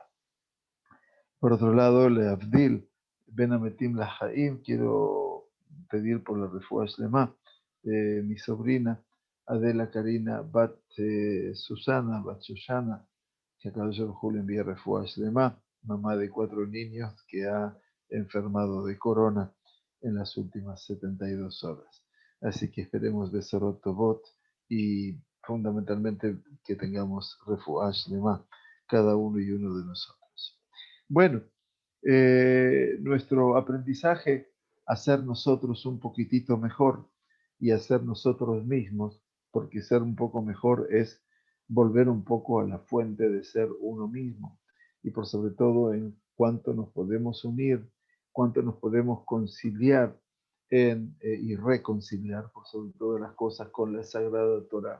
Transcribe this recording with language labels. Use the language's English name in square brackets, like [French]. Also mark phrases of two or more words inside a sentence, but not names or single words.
[Spanish] Por otro lado, [Hebrew] להבדיל בין המתים לחיים, [Spanish] quiero pedir por la [Hebrew] רפואה שלמה [Spanish] de mi sobrina Adela Karina Bat Susana, Bat Shoshana, que [Hebrew] קדוש ברוך הוא [Spanish] le envía [Hebrew] רפואה שלמה, [Spanish] mamá de 4 niños que ha enfermado de corona en las últimas 72 horas. Así que esperemos [Hebrew] בשורות טובות [Spanish] y fundamentalmente que tengamos [Hebrew] רפואה שלמה [Spanish] cada uno y uno de nosotros. Bueno, nuestro aprendizaje, hacer nosotros un poquitito mejor y hacer nosotros mismos, porque ser un poco mejor es volver un poco a la fuente de ser uno mismo y por sobre todo en cuánto nos podemos unir, cuánto nos podemos conciliar y reconciliar por sobre todas las cosas con la Sagrada Torá.